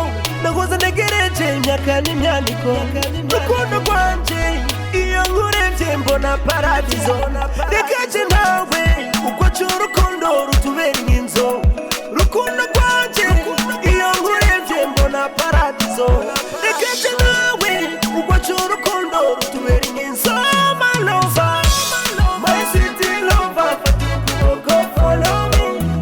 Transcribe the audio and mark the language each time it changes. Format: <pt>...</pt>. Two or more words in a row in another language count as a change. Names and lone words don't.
<rn>nahoza ntegereje imyaka n'imyaniko rukundo rwanje iyo nkurevye mbona paradizo rekaje nawe uko c'urukundo rutubera inzo rukundo rwanje iyo nkurevye mbona paradizo rekaje nawe uko c'urukundo rutubera inzo</rn> <en>my lover my sweet lover go follow me</en>